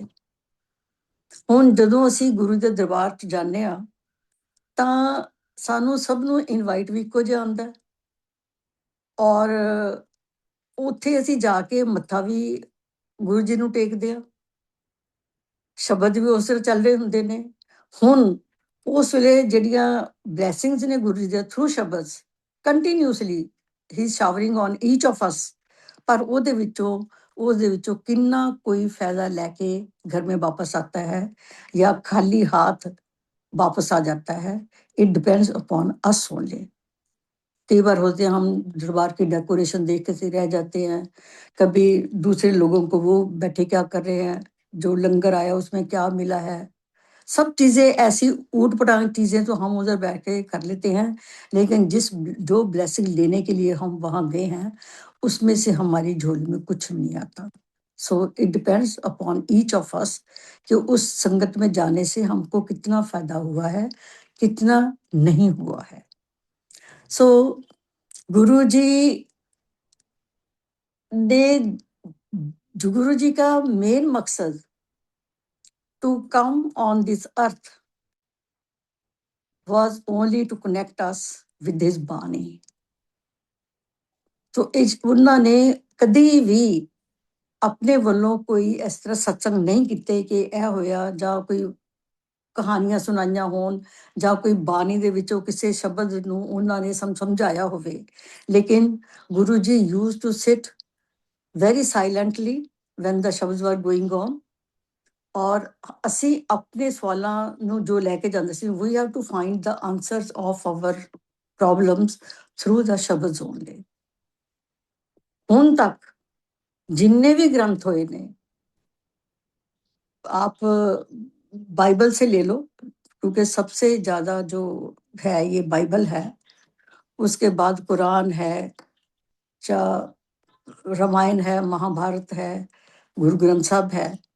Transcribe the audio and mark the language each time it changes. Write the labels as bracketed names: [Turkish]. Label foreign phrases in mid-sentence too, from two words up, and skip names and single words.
[Punjabi] ਹੁਣ ਜਦੋਂ ਅਸੀਂ ਗੁਰੂ ਦੇ ਦਰਬਾਰ 'ਚ ਜਾਂਦੇ ਹਾਂ ਤਾਂ ਸਾਨੂੰ ਸਭ ਨੂੰ ਇਨਵਾਈਟ ਵੀ ਇੱਕੋ ਜਿਹਾ ਆਉਂਦਾ ਔਰ ਉੱਥੇ ਅਸੀਂ ਜਾ ਕੇ ਮੱਥਾ ਵੀ ਗੁਰੂ ਜੀ ਨੂੰ ਟੇਕਦੇ ਹਾਂ, ਸ਼ਬਦ ਵੀ ਉਸ ਵੇਲੇ ਚੱਲ ਰਹੇ ਹੁੰਦੇ ਨੇ। ਹੁਣ ਉਸ ਵੇਲੇ ਜਿਹੜੀਆਂ ਬਲੈਸਿੰਗਸ ਨੇ ਗੁਰੂ ਜੀ ਦੇ ਥਰੂ ਸ਼ਬਦ ਕੰਟੀਨਿਊਸਲੀ ਹੀ [English] showering on each of us, [Punjabi] ਪਰ ਉਹਦੇ ਵਿੱਚੋਂ ਕਿੰਨਾ ਕੋਈ ਫਾਇਦਾ ਲੈ ਕੇ ਘਰ [Hindi] में वापस आता है या खाली हाथ वापस आ जाता है, [English] it depends upon us only. [Hindi] कई बार होते हैं हम दरबार की डेकोरेशन देख के से रह जाते हैं, कभी दूसरे लोगों को वो बैठे क्या कर रहे हैं, जो लंगर आया उसमें क्या मिला है, सब चीज़ें ऐसी ऊट-पटांग चीज़ें तो हम उधर बैठ के कर लेते हैं, लेकिन जो ब्लेसिंग लेने के लिए हम वहाँ गए हैं, उसमें से हमारी झोली में कुछ नहीं आता। सो [English] it depends upon each of us [Hindi] कि उस संगत में जाने से हमको कितना फ़ायदा हुआ है, कितना नहीं हुआ है। सो गुरुजी ने गुरु जी का मेन मकसद [English] to come on this earth was only to connect us with his बानी। [Punjabi] तो ਉਹਨਾਂ ਨੇ ਕਦੀ ਵੀ ਆਪਣੇ ਵੱਲੋਂ ਕੋਈ ਇਸ ਤਰ੍ਹਾਂ ਸਤਸੰਗ ਨਹੀਂ ਕੀਤੇ ਕਿ ਇਹ ਹੋਇਆ ਜਾਂ ਕੋਈ ਕਹਾਣੀਆਂ ਸੁਣਾਈਆਂ ਹੋਣ ਜਾਂ ਕੋਈ ਬਾਣੀ ਦੇ ਵਿੱਚੋਂ ਕਿਸੇ ਸ਼ਬਦ ਨੂੰ ਉਹਨਾਂ ਨੇ ਸਮਝਾਇਆ ਹੋਵੇ, ਲੇਕਿਨ ਗੁਰੂ ਜੀ [English] used to sit very silently when the shabds were going on, [Punjabi] ਔਰ ਅਸੀਂ ਆਪਣੇ ਸਵਾਲਾਂ ਨੂੰ ਜੋ ਲੈ ਕੇ ਜਾਂਦੇ ਸੀ, [English] we have to find the answers of our problems through the shabds only। [Punjabi] ਹੁਣ ਤੱਕ [Hindi] जितने भी ग्रंथ हुए ने, आप बाइबल से ले लो क्योंकि सबसे ज्यादा जो है ये बाइबल है, उसके बाद कुरान है, रामायण है, महाभारत है, गुरु ग्रंथ साहब है।